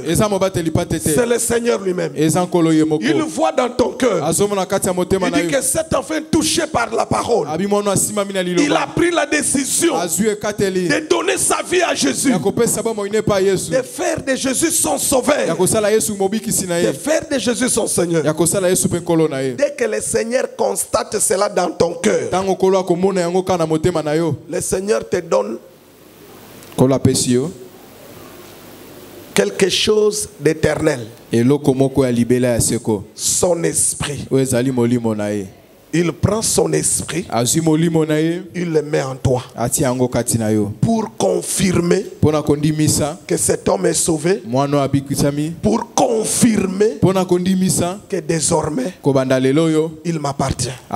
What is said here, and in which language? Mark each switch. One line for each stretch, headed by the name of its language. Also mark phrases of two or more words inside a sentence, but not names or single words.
Lingala: Eza mobateli pate te.
French: C'est le Seigneur lui-même.
Lingala: Eza nkolo ye moko.
French: Il voit dans ton cœur.
Lingala: Azomona kati ya motema
French: Il
Lingala: na
French: dit
Lingala: yo.
French: que cet enfant touché par la parole,
Lingala: Abimono asimami na
French: il
Lingala: liloba.
French: a pris la décision
Lingala: Azui ekateli.
French: de donner sa vie à Jésus,
Lingala: Ya kopesa ba moine pa Yesu.
French: de faire de Jésus son sauveur,
Lingala: Ya kosala Yesu mobikisi na
French: de
Lingala: ye.
French: faire de Jésus son Seigneur.
Lingala: Ya kosala Yesu pe nkolo na ye.
French: Dès que le Seigneur constate cela dans ton cœur,
Lingala: Tango kolo akomona yango kana motema na yo.
French: le Seigneur te donne
Lingala: Kolo apesi yo.
French: quelque chose d'éternel,
Lingala: Eloko moko ya libela ya seko.
French: son esprit.
Lingala: Oyo ezali molimo na ye.
French: il prend son esprit, il le met en toi pour confirmer que cet homme est sauvé, pour confirmer que désormais il m'appartient.